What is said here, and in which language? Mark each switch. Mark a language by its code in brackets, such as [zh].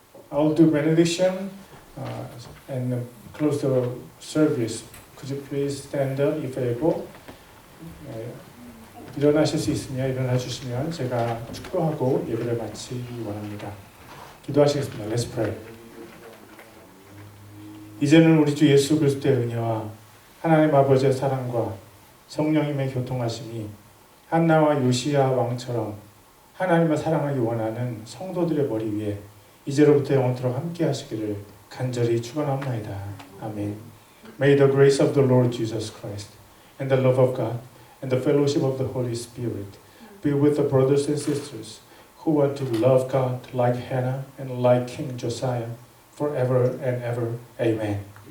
[en] I'll do benediction and close the service. Could you please stand up if able? [ko] 일어나실 수 있으면 일어나 주시면 제가 축도하고 예배를 마치기 원합니다. 기도하시겠습니다. [en] Let's pray. [ko] 이제는 우리 주 예수 그리스도의 은혜와 하나님 아버지의 사랑과 성령님의 교통하심이 한나와 요시야 왕처럼 하나님을 사랑하기 원하는 성도들의 머리 위에 이제로부터 영원토록 함께 하시기를 간절히 축원합나이다. 아멘. [en] May the grace of the Lord Jesus Christ and the love of God and the fellowship of the Holy Spirit be with the brothers and sisters who want to love God like Hannah and like King Josiah forever and ever. Amen.